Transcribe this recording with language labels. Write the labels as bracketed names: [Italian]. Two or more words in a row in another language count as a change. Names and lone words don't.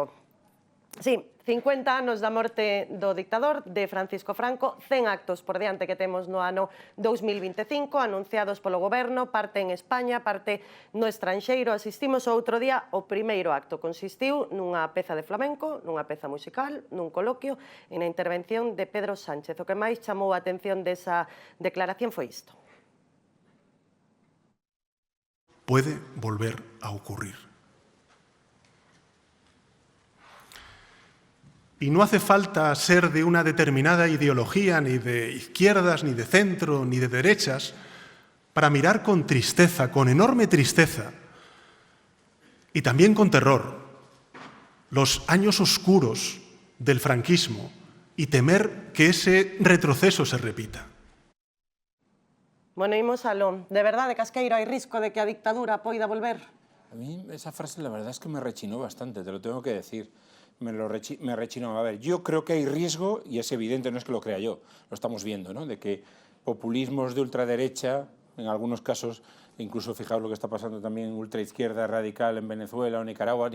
[Galician] Sí, 50 anos da morte do dictador de Francisco Franco, 100 actos por diante que temos no ano 2025, anunciados polo goberno, parte en España, parte no estranxeiro. Asistimos outro día, o primeiro acto consistiu nunha peza de flamenco, nunha peza musical, nun coloquio e na intervención de Pedro Sánchez. O que máis chamou a atención desa declaración foi isto. [Spanish] Puede volver a ocurrir. Y no hace falta ser de una determinada ideología, ni de izquierdas, ni de centro, ni de derechas, para mirar con tristeza, con enorme tristeza, y también con terror, los años oscuros del franquismo y temer que ese retroceso se repita. [Galician] Bueno, imos aló. De verdade, Casqueiro, hai risco de que a dictadura poida volver? [Spanish] A mí esa frase la verdad es que me rechinó bastante, te lo tengo que decir. Me rechinó. A ver, yo creo que hay riesgo, y es evidente, no es que lo crea yo, lo estamos viendo, ¿no?, de que populismos de ultraderecha, en algunos casos, incluso fijaos lo que está pasando también ultraizquierda radical en Venezuela o Nicaragua.